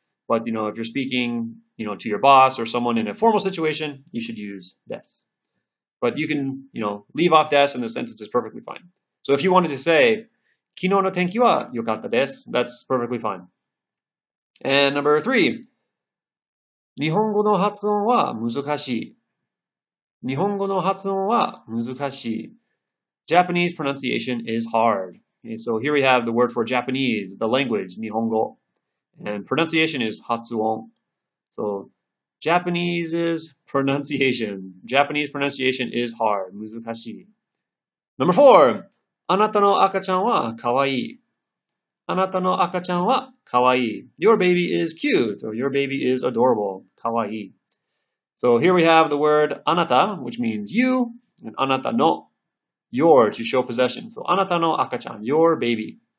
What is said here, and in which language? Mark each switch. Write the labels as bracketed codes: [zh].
[en] But, if you're speaking, to your boss or someone in a formal situation, you should use des. But you can, leave off des and the sentence is perfectly fine. So if you wanted to say, [ja] 昨日の天気は良かったです, [en] that's perfectly fine. And number 3. [ja] 日本語の発音は難しい。日本語の発音は難しい。 [en] Japanese pronunciation is hard. Okay, so here we have the word for Japanese, the language, 日本語. And pronunciation is 発音.So Japanese pronunciation is hard. 難しい.Number 4. [ja] あなたの赤ちゃんはかわいい。あなたの赤ちゃんはかわいい。 [en] Your baby is cute, or your baby is adorable. [ja] かわいい. [en] So here we have the word あなた, which means you, and あなたの, your, to show possession. So [ja] あなたの赤ちゃん, [en] your baby.